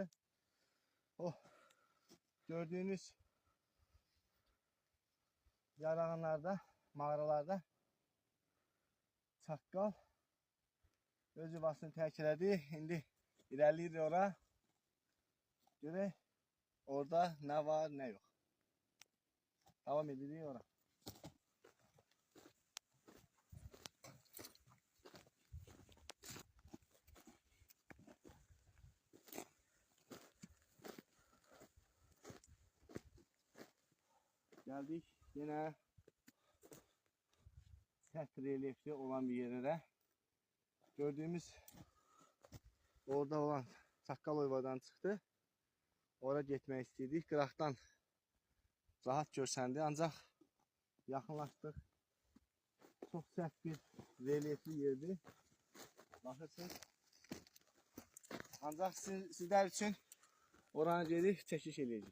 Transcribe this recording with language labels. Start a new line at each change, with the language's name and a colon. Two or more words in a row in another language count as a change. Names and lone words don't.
Azerbaijani: O gördüyünüz yarağanlarda, mağaralarda çaqqal öz yuvasını tərk elədi. İndi irəliyir ora. Görək orada nə var, nə yox. Davam edirik ora.
Turkish: Geldik yine sert relyefli olan bir yere. Gördüğümüz orada olan çaqqal oyvadan çıktı. Oraya gitmek istedik.
Azerbaijani: Qıraqdan rahat görsəndi. Ancaq yaxınlaşdıq. Çox sərt bir relyefli yerdir. Baxırsınız. Ancaq
Turkish: sizler için
Azerbaijani: oranı gedib çəkiş eləyəcək.